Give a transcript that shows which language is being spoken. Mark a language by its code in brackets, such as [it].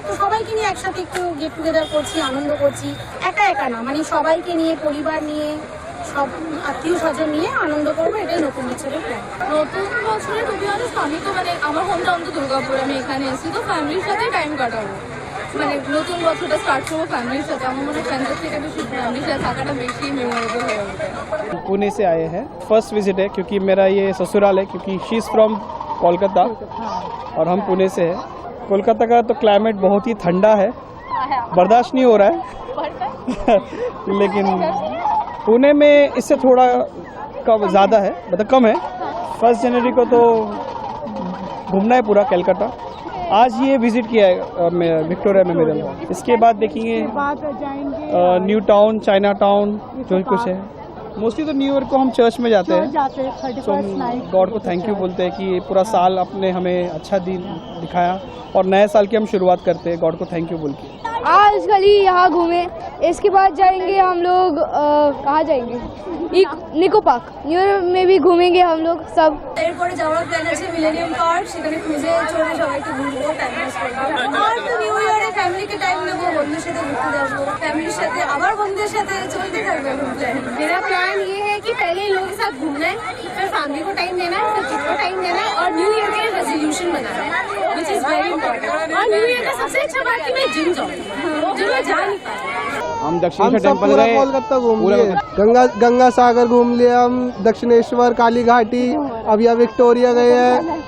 [bn] তো সবাইকে নিয়ে একসাথে একটু গেট টুগেদার করছি, আনন্দ করছি। একা একা না, মানে সবাইকে নিয়ে, পরিবার নিয়ে, সব আত্মীয় স্বজন নিয়ে আনন্দ করবো, এটাই নতুন বছরের প্ল্যান। নতুন বছরে [en] to be honest [bn] আমি তো মানে আমার হোম টাউন তো দুর্গাপুর, আমি এখানে এসেছি তো ফ্যামিলির সাথে টাইম কাটাবো, মানে নতুন বছরটা স্টার্ট করবো ফ্যামিলির সাথে। আমার মনে হয় ফ্রেন্ডের থেকে বেশি ফ্যামিলির সাথে থাকাটা বেশি মেমোরেবল হয়ে ওঠে। [hi] पुणे से आए हैं, फर्स्ट विजिट है क्योंकि मेरा ये ससुराल है, क्योंकि [en] she is from Kolkata [hi] और हम पुणे से हैं। कोलकाता का तो क्लाइमेट बहुत ही ठंडा है, बर्दाश्त नहीं हो रहा है लेकिन पुणे में इससे थोड़ा कम ज़्यादा है, मतलब कम है। 1 जनवरी को तो घूमना है पूरा कलकत्ता। आज ये विजिट किया है विक्टोरिया मेमोरियल। इसके बाद देखेंगे न्यू टाउन, चाइना टाउन, जो कुछ है। मोस्टली तो न्यू ईयर को हम चर्च में जाते हैं, तो गॉड को थैंक यू बोलते हैं कि पूरा साल आपने हमें अच्छा दिन दिखाया और नए साल की हम शुरुआत करते हैं गॉड को थैंक यू बोल के। आज खाली यहाँ घूमे, इसके बाद जाएंगे हम लोग कहाँ जाएंगे, निको पार्क, न्यू ईयर में भी घूमेंगे हम लोग सब। [bn] এরপরে যাওয়ার প্ল্যান আছে মিলেনিয়াম পার্ক, সেখানে ক্রুজে চড়ে সবাইকে ঘুরবো, টাইম পাস করবো। আর তো নিউ ইয়ারে ফ্যামিলিকে টাইম দেবো, বন্ধুদের সাথে ঘুরতে যাবো, ফ্যামিলির সাথে আবার বন্ধুদের সাথে চলতে থাকবে প্ল্যান। [hi] मेरा प्लान ये है कि पहले लोगों के साथ घूमना है, फिर फैमिली को टाइम देना है, फिर खुद को टाइम देना है और न्यू ईयर के रेजोल्यूशन बनाना है, [en] Which is very important. [hi] और न्यू ईयर का सबसे अच्छा बात कि मैं जिम जाऊँ, जो मैं जा नहीं पा रही। हम दक्षिण टेम्पल गए, कोलकाता घूम लिए, गंगा सागर घूम लिया, हम दक्षिणेश्वर, काली घाटी, अब यहाँ विक्टोरिया गए हैं।